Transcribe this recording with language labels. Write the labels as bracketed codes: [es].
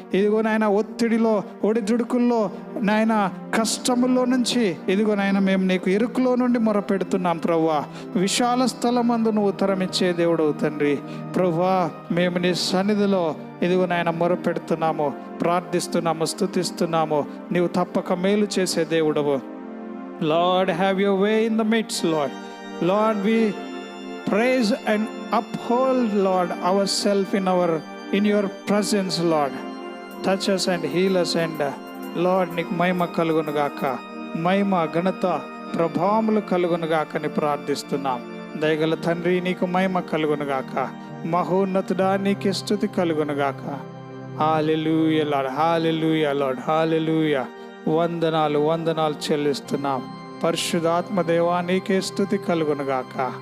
[te] ఇదిగో నాయన ఒత్తిడిలో, ఒడిదుడుకుల్లో నాయన, కష్టముల్లో నుంచి ఇదిగో నాయన మేము నీకు ఇరుకులో నుండి మొరపెడుతున్నాం ప్రభువా. విశాల స్థలమందు నువ్వు ఉత్తరమిచ్చే దేవుడవు తండ్రి. ప్రభువా, మేము నీ సన్నిధిలో ఇదిగో నాయన మొరపెడుతున్నాము, ప్రార్థిస్తున్నాము, స్తుతిస్తున్నాము. నీవు తప్పక మేలు చేసే దేవుడవు. [en] Lord, have your way in the midst, Lord. Lord, we praise and uphold, Lord, ourselves in your presence, Lord. Touch us and heal us, and Lord, [te] నీకు మహిమ కలుగును గాక. మహిమ, ఘనత, ప్రభావములు కలుగును గాక అని ప్రార్థిస్తున్నాం. దయగల తండ్రి, నీకు మహిమ కలుగును గాక. మహోన్నతుడా, నీకే స్తుతి కలుగును గాక. హల్లెలూయా లార్డ్, హల్లెలూయా లార్డ్, హల్లెలూయా. వందనాలు చెల్లిస్తున్నాం. పరిశుద్ధాత్మ దేవా, నీకే స్తుతి కలుగును గాక.